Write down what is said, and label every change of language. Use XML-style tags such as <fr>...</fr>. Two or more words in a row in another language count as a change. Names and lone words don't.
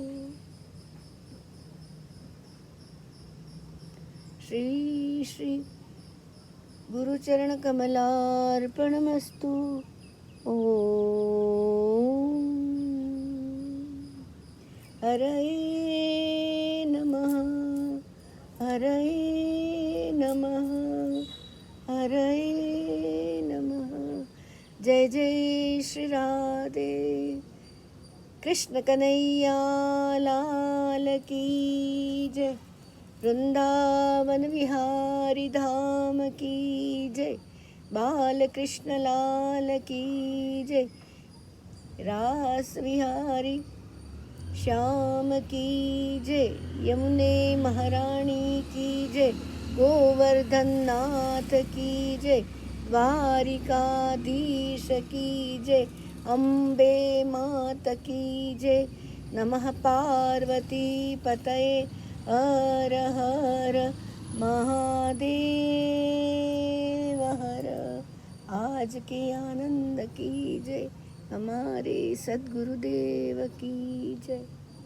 <sa>श्री श्री गुरुचरणकमलार्पणमस्तु ॐ हरये नमः हरये नमः हरये नमः</sa> <hi>जय जय श्री राधे कृष्ण कन्हैया लाल की जय वृंदावन विहारी धाम की जय बाल कृष्ण लाल की जय रास विहारी श्याम की जय यमुने महारानी की जय गोवर्धन नाथ की जय द्वारिकाधीश की जय अम्बे मात की जय</hi> <sa>नमः पार्वती पतये</sa> <hi>हर हर महादेव हर आज के आनंद की जय हमारे सद्गुरुदेव की जय।</hi>